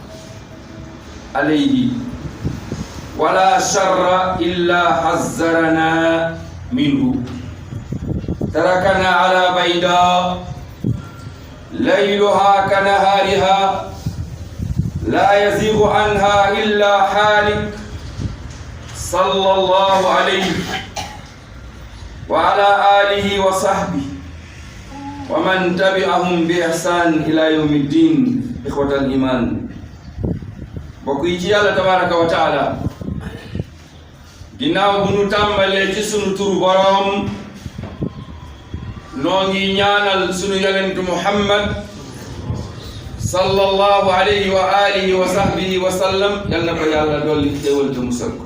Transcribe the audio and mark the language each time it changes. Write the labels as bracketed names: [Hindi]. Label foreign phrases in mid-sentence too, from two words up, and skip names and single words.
[Arabic] عليه ولا شر إلا حذرنا منه تركنا على بيضاء ليلها كنهارها لا يزيغ عنها إلا حالك صلى الله عليه وعلى آله وصحبه ومن تبعهم بإحسان إلى يوم الدين. إخوة الإيمان [Wolof] mbokk yi ci Yàlla [Arabic] تبارك وتعالى, [Wolof] ginnaaw bu nu tàmbalee ci sunu turu boroom noo ngi ñaanal sunu yonentu Muhammad [Arabic] صلى الله عليه وعلى آله وصحبه وسلم, [Wolof] yal na ko Yàlla dolli xéewal te musal ko.